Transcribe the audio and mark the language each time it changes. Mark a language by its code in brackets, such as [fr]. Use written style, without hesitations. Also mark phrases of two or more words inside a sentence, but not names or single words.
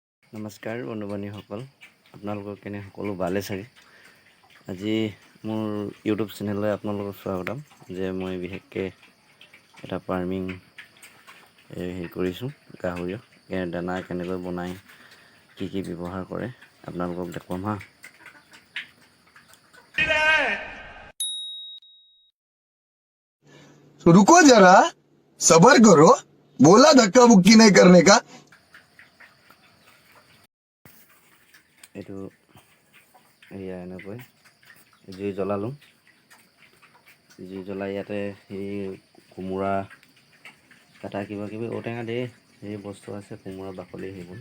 [as] নমস্কাৰ বন্ধু বান্ধৱীসকল, আপোনালোকৰ কেনে সকলো ভালে চাগে। আজি মোৰ ইউটিউব চেনেললৈ আপোনালোকক স্বাগতম। যে মই বিশেষকৈ এটা ফাৰ্মিং হেৰি কৰিছোঁ গাহৰিৰ দানা কেনেকৈ বনাই কি কি ব্যৱহাৰ কৰে আপোনালোকক দেখুৱাম হা। [hi] रुको जरा सबर करो बोला धक्का बुक्की नहीं करने का। [as] এইটো এয়া এনেকৈ জুই জ্বলালোঁ। জুই জ্বলাই ইয়াতে সেই কোমোৰা কাটা কিবা কিবি ঔটেঙা ধেৰ সেই বস্তু আছে, কোমোৰা বাকলি সেইবোৰ।